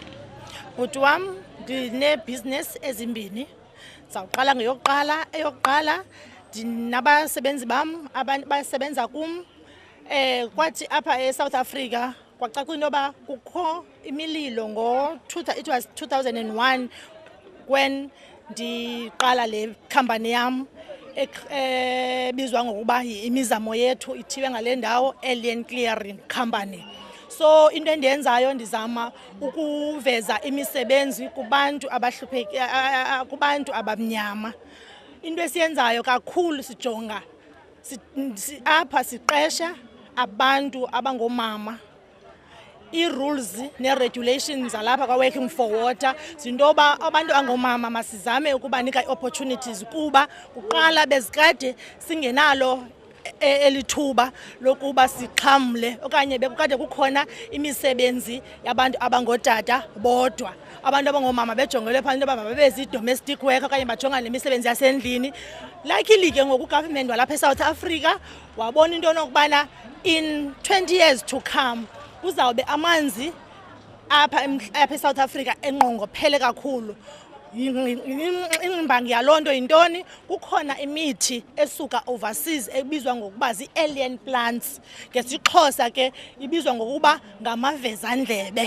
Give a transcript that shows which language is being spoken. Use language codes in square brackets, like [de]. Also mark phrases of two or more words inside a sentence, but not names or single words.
[xh] Bhuti wam ndine-business ezimbini. Sawuqala eyokuqala ndinabasebenzi bam abasebenza kum. Kwathi apha eSouth Africa kwacaca into yoba kukho imililo [en] it was 2001 when [xh] ndiqala le company yam ebizwa ngokuba imizamo yethu, ithiwe ngale ndawo Alien Clearing Company. So into endiyenzayo ndizama ukuveza imisebenzi kubantu kubantu abamnyama. Into esiyenzayo kakhulu sijonga apha siqesha abantu abangomama. I-rules ne-regulations alapha kwa-Working for Water zintoba abantu angomama masizame ukubanika i-opportunities kuba kuqala bezikade singenalo elithuba lokuba sixhamle okanye bekukade kukhona imisebenzi yabantu abangootata bodwa. Abantu abangomama bejongelwe phaa into yoba mabebezi- [en] domestic work [xh] okanye bajongane nemisebenzi yasendlini. Luckily ke ngoku ugovernment walapha eSouth Africa wabona into yokubana [en] in 20 years to come [xh] kuzawube amanzi apha eSouth Africa enqongophele kakhulu. Ingximbangi yaloo nto yintoni? Kukhona imithi esuka overseas ebizwa ngokuba zii- [en] alien plants, [xh] ngesixhosa ke ibizwa ngokuba ngamavezandlebe.